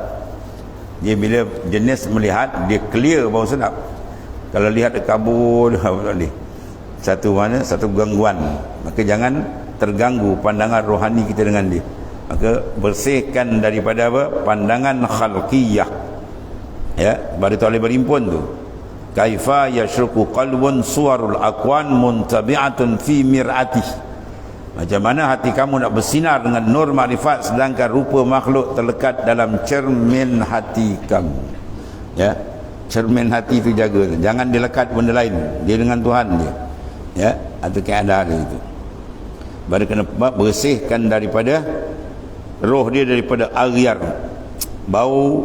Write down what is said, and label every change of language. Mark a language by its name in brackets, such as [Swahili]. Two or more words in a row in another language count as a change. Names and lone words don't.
[Malay] Dia bila jenis melihat, dia clear, bau sedap. Kalau lihat kabur, satu mana, satu gangguan, maka jangan terganggu pandangan rohani kita dengan dia. Maka bersihkan daripada apa? Pandangan khalqiyah, ya. Baru tu boleh berimpun tu. [Arabic] كيف يشرق قلب صور الأكوان منطبعة في مرآته. [Malay] Macam mana hati kamu nak bersinar dengan nur makrifat sedangkan rupa makhluk terlekat dalam cermin hati kamu, ya. Cermin hati itu jaga, jangan dilekat benda lain, dia dengan Tuhan dia, ya. Atau keadaan dia itu baru kena bersihkan daripada roh dia, daripada aghyar, bau.